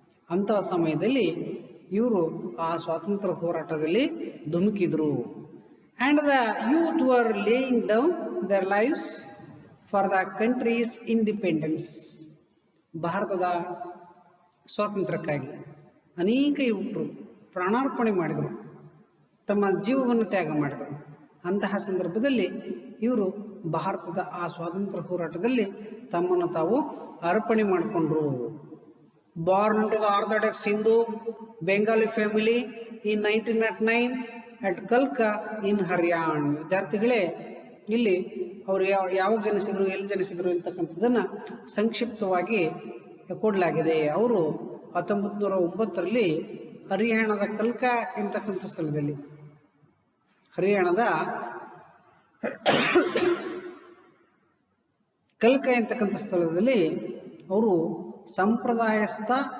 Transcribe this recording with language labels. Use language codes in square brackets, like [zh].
[kn] ಅಂತಹ ಸಮಯದಲ್ಲಿ ಇವರು ಆ ಸ್ವಾತಂತ್ರ್ಯ ಹೋರಾಟದಲ್ಲಿ ಧುಮುಕಿದ್ರು. [en] And the youth were laying down their lives for the country's independence. [kn] ಭಾರತದ ಸ್ವಾತಂತ್ರ್ಯಕ್ಕಾಗಿ ಅನೇಕ ಯುವಕರು ಪ್ರಾಣಾರ್ಪಣೆ ಮಾಡಿದರು, ತಮ್ಮ ಜೀವವನ್ನು ತ್ಯಾಗ ಮಾಡಿದರು. ಅಂತಹ ಸಂದರ್ಭದಲ್ಲಿ ಇವರು ಭಾರತದ ಆ ಸ್ವಾತಂತ್ರ್ಯ ಹೋರಾಟದಲ್ಲಿ ತಮ್ಮನ್ನು ತಾವು ಅರ್ಪಣೆ ಮಾಡಿಕೊಂಡ್ರು. [en] Born into the Orthodox Hindu Bengali family in 1909 at Kalka in Haryana. [kn] ವಿದ್ಯಾರ್ಥಿಗಳೇ, ಇಲ್ಲಿ ಅವರು ಯಾವಾಗ ಜನಿಸಿದ್ರು, ಎಲ್ಲಿ ಜನಿಸಿದ್ರು ಅಂತಕ್ಕಂಥದ್ದನ್ನ ಸಂಕ್ಷಿಪ್ತವಾಗಿ ಕೊಡಲಾಗಿದೆ. ಅವರು 1909ರಲ್ಲಿ ಹರಿಯಾಣದ ಕಲ್ಕಾ ಎಂತಕ್ಕಂಥ ಸ್ಥಳದಲ್ಲಿ, ಹರಿಯಾಣದ ಕಲ್ಕಾ ಎಂತಕ್ಕಂಥ ಸ್ಥಳದಲ್ಲಿ ಅವರು ಸಂಪ್ರದಾಯಸ್ಥ